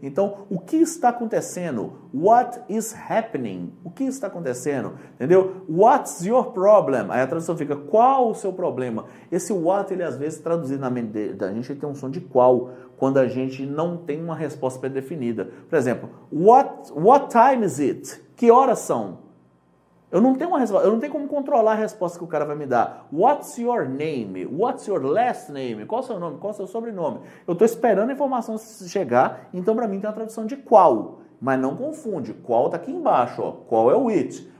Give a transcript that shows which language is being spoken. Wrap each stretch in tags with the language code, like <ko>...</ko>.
<pt>Então, o que está acontecendo?</pt> <en>What is happening?</en> <pt>O que está acontecendo? Entendeu?</pt> <en>What's your problem?</en> <pt>Aí a tradução fica, qual o seu problema? Esse what, ele às vezes traduzido na mente da gente, ele tem um som de qual, quando a gente não tem uma resposta pré-definida.</pt> <en>Por exemplo, what time is it?</en> <pt>Que horas são? Eu não tenho uma resposta, eu não tenho como controlar a resposta que o cara vai me dar.</pt> <en>What's your name? What's your last name?</en> <pt>Qual é o seu nome? Qual é o seu sobrenome? Eu estou esperando a informação chegar, então para mim tem uma tradução de qual. Mas não confunde, qual está aqui embaixo, ó. Qual é o which?</pt>